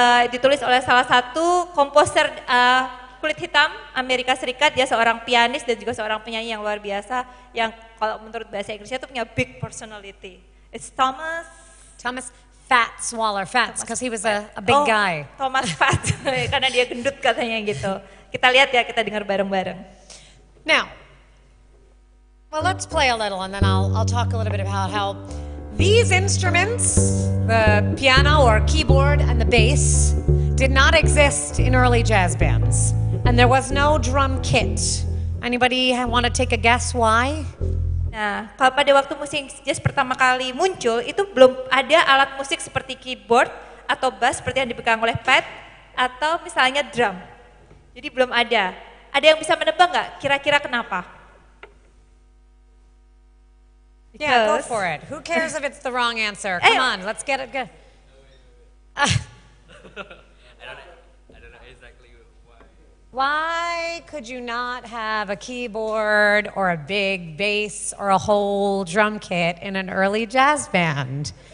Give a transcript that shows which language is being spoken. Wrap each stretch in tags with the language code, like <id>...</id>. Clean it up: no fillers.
<id>Ditulis oleh salah satu komposer kulit hitam Amerika Serikat, dia seorang pianis dan juga seorang penyanyi yang luar biasa yang kalau menurut bahasa Inggrisnya itu punya</id> <en>big personality. It's Thomas Fats Waller, because he was a big guy.</en> <id>Thomas Fats, karena dia gendut katanya gitu. Kita lihat ya, kita dengar bareng-bareng.</id> <en>Now, well, let's play a little, and then I'll talk a little bit about how these instruments, the piano or keyboard and the bass, did not exist in early jazz bands, and there was no drum kit. Anybody want to take a guess why?</en> <id>Nah, kalau pada waktu musik jazz pertama kali muncul, itu belum ada alat musik seperti keyboard atau bass seperti yang dipegang oleh Pat, atau misalnya drum. Jadi belum ada. Ada yang bisa menebak nggak? Kira-kira kenapa?</id> <en>Yeah, go for it. Who cares if it's the wrong answer? Come on, let's get it good. I don't know exactly why. Why could you not have a keyboard or a big bass or a whole drum kit in an early jazz band?</en>